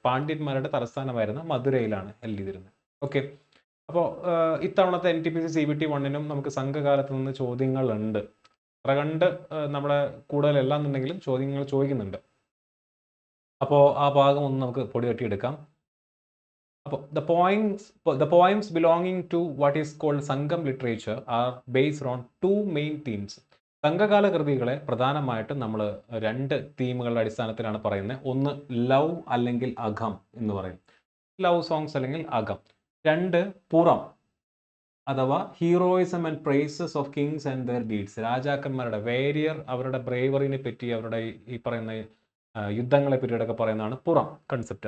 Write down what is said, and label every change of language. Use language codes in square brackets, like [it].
[ml] പാണ്ഡ്യന്മാരുടെ തലസ്ഥാനമായിരുന്ന മധുരയിലാണ് held ചെയ്തിരുന്നത്. Okay, അപ്പോൾ ഇത്തവണത്തെ NTPC CBT 1-നും നമുക്ക് സംഘകാലത്ത് നിന്ന് ചോദ്യങ്ങളുണ്ട്. അത്ര കണ്ട് നമ്മളെ കൂടുതലെല്ലാം എന്നുണ്ടെങ്കിലും ചോദ്യങ്ങൾ ചോദിക്കുന്നുണ്ട്. അപ്പോൾ ആ ഭാഗം ഒന്ന് നമുക്ക് പൊടി തട്ടിയെടുക്കാം. [en] അപ്പോൾ the poems belonging to what is called Sangam literature are based on 2 main themes. [ml] സംഘകാല കൃതികളെ പ്രധാനമായിട്ടും നമ്മൾ 2 തീമുകളുടെ അടിസ്ഥാനത്തിലാണ് പറയുന്നത്. ഒന്ന് ലവ് അല്ലെങ്കിൽ അകം എന്ന് പറയും, ലവ് സോങ്സ് അല്ലെങ്കിൽ അകം. 2 പുറം അഥവാ [en] heroism and praises of kings and their deeds, [ml] രാജാക്കന്മാരുടെ അവരുടെ ബ്രേവറിനെ പറ്റി, അവരുടെ ഈ പറയുന്ന യുദ്ധങ്ങളെ പറ്റിയിട്ടൊക്കെ പറയുന്നതാണ് പുറം കൺസെപ്റ്റ്.